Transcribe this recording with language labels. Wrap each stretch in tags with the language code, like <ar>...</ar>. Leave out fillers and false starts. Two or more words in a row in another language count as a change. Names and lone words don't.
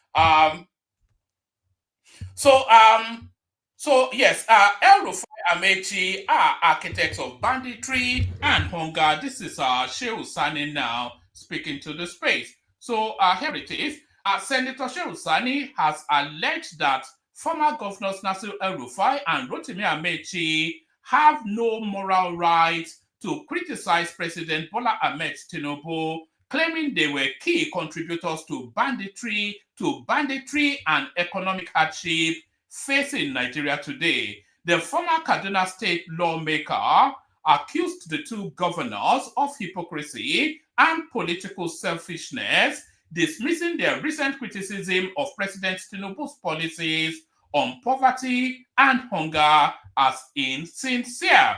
<en>So yes, El Rufai Amechi are architects of banditry and hunger. This is Shehu Sani now speaking to the space. So here it is. Senator Shehu Sani has alleged that former governors Nasir El Rufai and Rotimi Amechi have no moral right to criticize President Bola Ahmed Tinubu, claiming they were key contributors to banditry and economic hardship facing Nigeria today. The former Kaduna State lawmaker accused the two governors of hypocrisy and political selfishness, dismissing their recent criticism of President Tinubu's policies on poverty and hunger as insincere.</en>